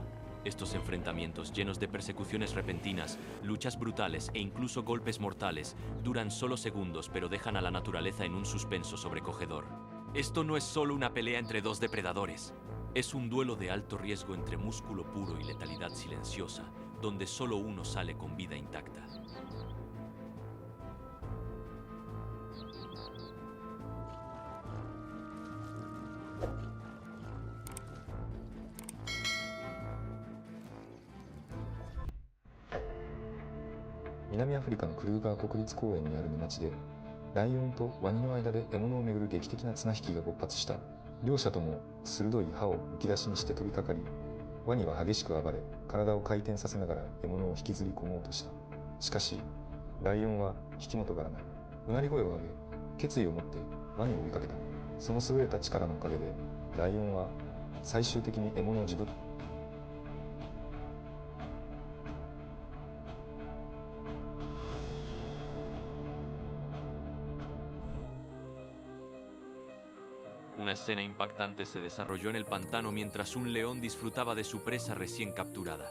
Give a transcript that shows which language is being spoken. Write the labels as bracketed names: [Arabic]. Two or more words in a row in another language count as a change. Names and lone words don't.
[Spanish] Estos enfrentamientos, llenos de persecuciones repentinas, luchas brutales e incluso golpes mortales, duran solo segundos pero dejan a la naturaleza en un suspenso sobrecogedor. Esto no es solo una pelea entre dos depredadores, es un duelo de alto riesgo entre músculo puro y letalidad silenciosa, donde solo uno sale con vida intacta. [Japanese] 南アフリカのクルーガー国立公園にある沼地で、ライオンとワニの間で獲物をめぐる劇的な綱引きが勃発した。両者とも鋭い歯をむき出しにして飛びかかり、ワニは激しく暴れ、体を回転させながら獲物を引きずり込もうとした。しかし、ライオンは引きもとがらない。うなり声を上げ、決意を持ってワニを追いかけた。その優れた力のおかげで、ライオンは最終的に獲物を自分 [Spanish] Una escena impactante se desarrolló en el pantano mientras un león disfrutaba de su presa recién capturada.